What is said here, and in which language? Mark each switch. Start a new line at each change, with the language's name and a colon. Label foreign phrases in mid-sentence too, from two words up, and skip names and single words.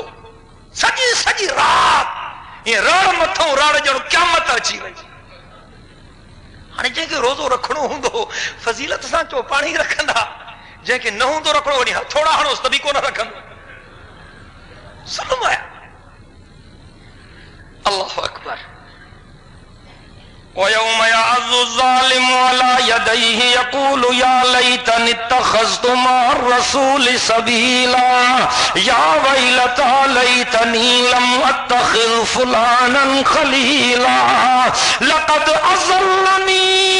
Sindhi: सॼी सॼी रात ये रड़ मथां रड़ ॼणो क़यामत अची वई. हाणे जंहिंखे रोज़ो रखणो हूंदो फज़ीलत सां चो पाणी रखंदा, जंहिंखे न हूंदो रखणो वञी थोड़ा हणोसि त बि कोन रखंदो. ज़ुल्म आया.
Arabic: الله أكبر. وَيَوْمَ يَعَضُّ الظَّالِمُ عَلَى يَدَيْهِ يَقُولُ يَا لَيْتَنِي اتَّخَذْتُ مَعَ الرَّسُولِ سَبِيلًا يَا وَيْلَتَى لَيْتَنِي لَمْ أَتَّخِذْ فُلَانًا خَلِيلًا لَقَدْ أَضَلَّنِي